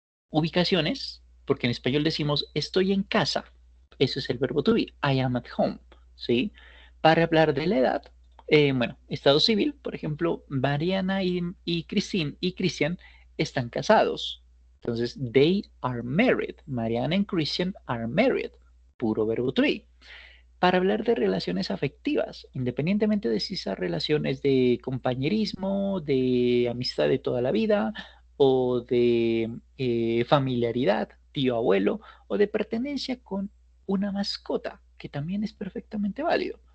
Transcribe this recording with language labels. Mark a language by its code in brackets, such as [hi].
[es] Ubicaciones, porque en español decimos estoy en casa. Eso es el verbo to be. [en] I am at home. [es] ¿Sí? Para hablar de la edad, bueno, estado civil, por ejemplo, Mariana y Christine y Christian están casados. [en] Entonces, they are married. Mariana y Christian are married. [es] Puro verbo to be. Para hablar de relaciones afectivas, independientemente de si esas relaciones de compañerismo, de amistad de toda la vida o de familiaridad, tío abuelo o de pertenencia con una mascota, que también es perfectamente válido.